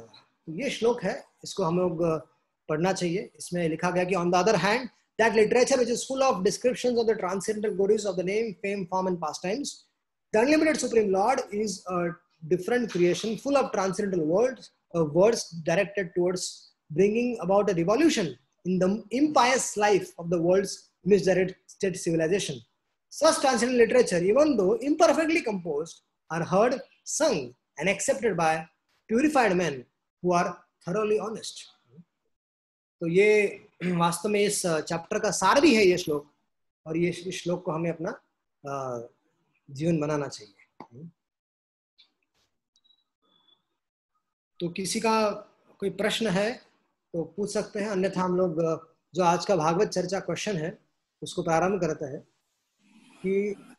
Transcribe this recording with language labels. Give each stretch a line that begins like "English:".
Hindi: तो ये श्लोक है, इसको हम लोग पढ़ना चाहिए। इसमें लिखा गया कि
English: On the other hand that literature which is full of descriptions of the transcendental glories of the name, fame, form and pastimes, the unlimited supreme lord is a different creation full of transcendental words directed towards bringing about a revolution in the impious life of the world's misdirected civilization. Such transcendental literature, even though imperfectly composed, are heard, sung and accepted by purified men who are thoroughly honest.
Hindi: तो ये वास्तव में इस chapter का सार भी है ये श्लोक, और ये इस श्लोक को हमें अपना जीवन बनाना चाहिए। तो किसी का कोई प्रश्न है तो पूछ सकते हैं, अन्यथा हम लोग जो आज का भागवत चर्चा क्वेश्चन है उसको प्रारंभ करते हैं कि